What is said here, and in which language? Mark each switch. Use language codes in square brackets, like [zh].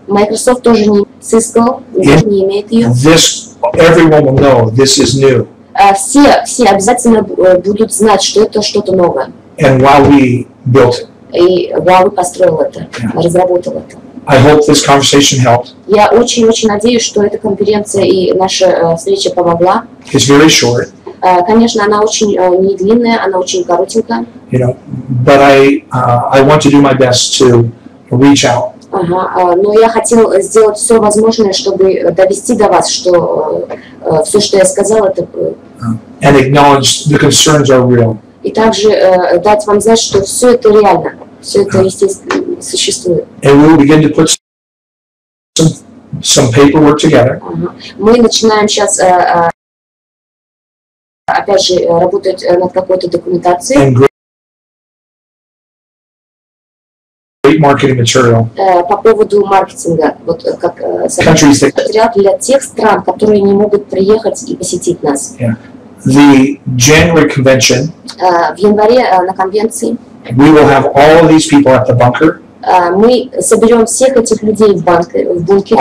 [ru] Microsoft тоже не, Cisco не имеет ее. [en] This, everyone will know this is new. [ru] Все обязательно будут знать, что это что-то новое. [en] And WowWe built it. [ru] И WowWe построил это, разработал это. [en] I hope this conversation helped. [ru] Я очень надеюсь, что эта конференция и наша встреча помогла. [en] It's very short. [ru] Конечно, она очень не длинная, она очень коротенькая. [en] You know, but I want to do my best to reach out. [ru] Но я хотел сделать все возможное, чтобы довести до вас, что все, что я сказал, это. [en] And acknowledge the concerns are real. [ru] И также дать вам знать, что все это реально, все это естественно существует. [en] And we will begin to put some paperwork together. [ru] Мы начинаем сейчас опять же работать над какой-то документацией. [en] great marketing material. [ru] По поводу маркетинга, вот как материал для тех стран, которые не могут приехать и посетить нас. [en] Yeah. The January convention, [ru] В январе на конвенции [en] we will have all of these people at the bunker, [ru] мы соберем всех этих людей в бункере,